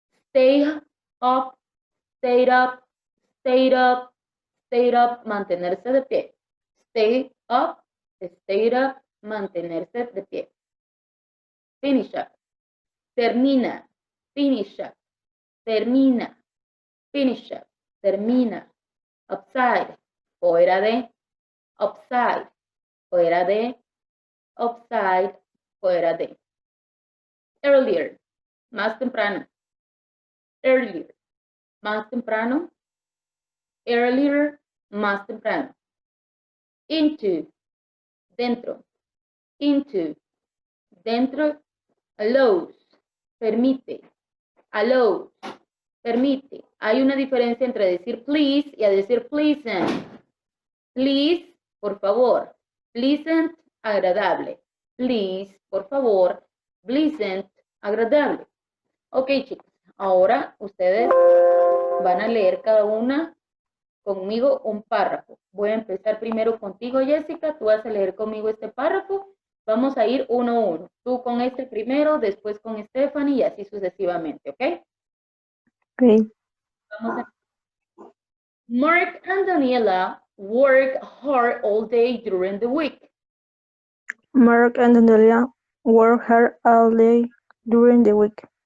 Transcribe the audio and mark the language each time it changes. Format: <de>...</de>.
<en>Stay up, stay up, stay up, stay up,</en> <es>mantenerse de pie.</es> <en>Stay up,</en> <es>mantenerse de pie.</es> <en>Finish up,</en> <es>termina,</es> <en>finish up, termina, finish up, termina. Upside,</en> <es>fuera de, upside, fuera de, upside, fuera de.</es> <en>Earlier,</en> <es>más temprano. Earlier, más temprano.</es> <en>Earlier,</en> <es>más temprano.</es> <en>Into,</en> <es>dentro.</es> <en>Into,</en> <es>dentro.</es> <en>Allows,</en> <es>permite.</es> <en>Allows,</en> <es>permite. Hay una diferencia entre decir please y a decir pleasant.</es> <en>Please,</en> <es>por favor.</es> <en>Pleasant,</en> <es>agradable.</es> <en>Please,</en> <es>por favor.</es> <en>Pleasant,</en> <es>agradable. Ok, chicos. Ahora ustedes van a leer cada una conmigo un párrafo. Voy a empezar primero contigo, Jessica. Tú vas a leer conmigo este párrafo. Vamos a ir uno a uno. Tú con este primero, después con Stephanie y así sucesivamente, ¿ok? Okay. Vamos a...</es> <en>Mark and Daniela work hard all day during the week. Mark and Andrea work hard all day during the week.</en>